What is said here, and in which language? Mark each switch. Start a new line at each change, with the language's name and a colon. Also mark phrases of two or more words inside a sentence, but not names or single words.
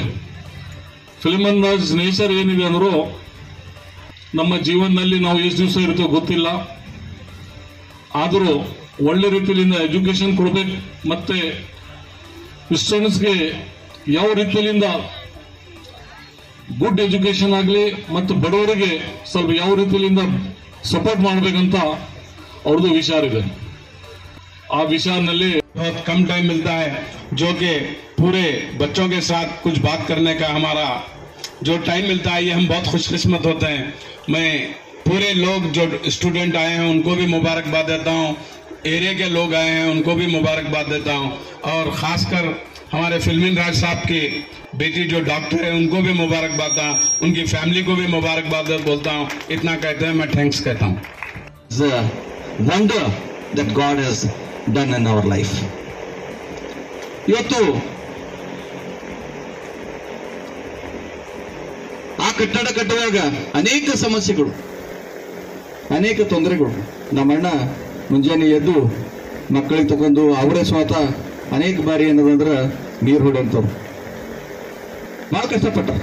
Kannada: ಫಿಲೋಮಿನಾ ರಾಜ್ ನೇಚರ್ ಏನಿದೆ ಅಂದ್ರೂ ನಮ್ಮ ಜೀವನದಲ್ಲಿ ನಾವು ಎಷ್ಟು ದಿವಸ ಇರುತ್ತೋ ಗೊತ್ತಿಲ್ಲ, ಆದರೂ ಒಳ್ಳೆ ರೀತಿಯಿಂದ ಎಜುಕೇಶನ್ ಕೊಡಬೇಕು. ಮತ್ತೆ ಸ್ಟೂಡೆಂಟ್ಸ್ಗೆ ಯಾವ ರೀತಿಯಿಂದ
English: good education
Kannada: ಆಗಲಿ ಮತ್ತು ಬಡವರಿಗೆ ಸ್ವಲ್ಪ ಯಾವ ರೀತಿಯಿಂದ ಸಪೋರ್ಟ್ ಮಾಡಬೇಕಂತ ಅವ್ರದ್ದು ವಿಚಾರ ಇದೆ. ಆ ವಿಚಾರದಲ್ಲಿ
Hindi: बहुत कम टाइम मिलता है जो कि पूरे बच्चों के साथ कुछ बात करने का हमारा जो टाइम मिलता है, ये हम बहुत खुशकिस्मत होते हैं. मैं पूरे लोग जो स्टूडेंट आए हैं उनको भी मुबारकबाद देता हूँ, एरिया के लोग आए हैं उनको भी मुबारकबाद देता हूँ, और खासकर हमारे फिल्मिन राज साहब की बेटी जो डॉक्टर है उनको भी मुबारकबाद देता हूँ, उनकी फैमिली को भी मुबारकबाद बोलता हूँ. इतना कहते हैं मैं थैंक्स कहता हूँ.
English: The wonder that God has done in our life.
Kannada: ಇವತ್ತು ಆ ಕಟ್ಟಡ ಕಟ್ಟುವಾಗ ಅನೇಕ ಸಮಸ್ಯೆಗಳು, ಅನೇಕ ತೊಂದರೆಗಳು. ನಮ್ಮಣ್ಣ ಮುಂಜಾನೆ ಎದ್ದು ಮಕ್ಕಳಿಗೆ ತಗೊಂಡು ಅವರೇ ಸ್ವತಃ ಅನೇಕ ಬಾರಿ ಏನದಂದ್ರೆ ನೀರು ಹೊಡೆಯಂತವ್ರು ಬಹಳ ಕಷ್ಟಪಟ್ಟಾರ.